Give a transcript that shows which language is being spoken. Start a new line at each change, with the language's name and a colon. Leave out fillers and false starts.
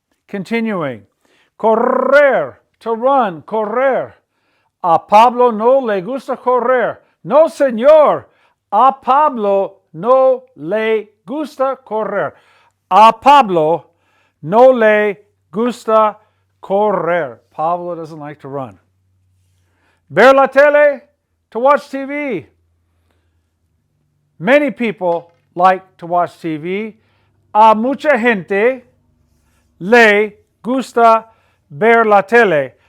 English: Continuing, correr, to run, correr.
Spanish: A Pablo no le gusta correr. No, señor. A Pablo no le gusta correr. A Pablo no le gusta correr.
English: Pablo doesn't like to run.
Spanish: Ver la tele,
English: to watch TV. Many people like to watch TV.
Spanish: A mucha gente le gusta ver la tele.